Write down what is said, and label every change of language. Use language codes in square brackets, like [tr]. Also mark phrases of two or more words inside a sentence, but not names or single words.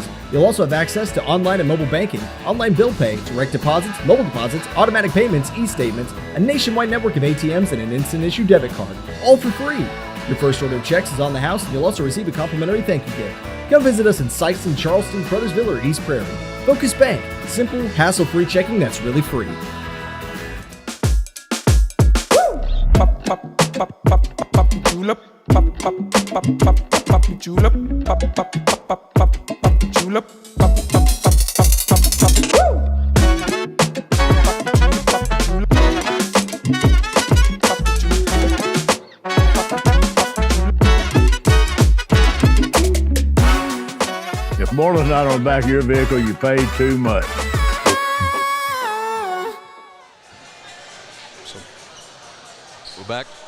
[en] You'll also have access to online and mobile banking, online bill pay, direct deposits, mobile deposits, automatic payments, e-statements, a nationwide network of ATMs, and an instant issue debit card, all for free. Your first order of checks is on the house, and you'll also receive a complimentary thank you gift. Come visit us in Sykeston, Charleston, Crothersville, or East Prairie. Focus Bank, simple, hassle-free checking that's really free. pop, pop, pop, julep, pop, pop, pop, pop, pop, pop, julep, pop, pop, pop, pop, pop, pop, woo! If Moreland's not on the back of your vehicle, you paid too much. We're back.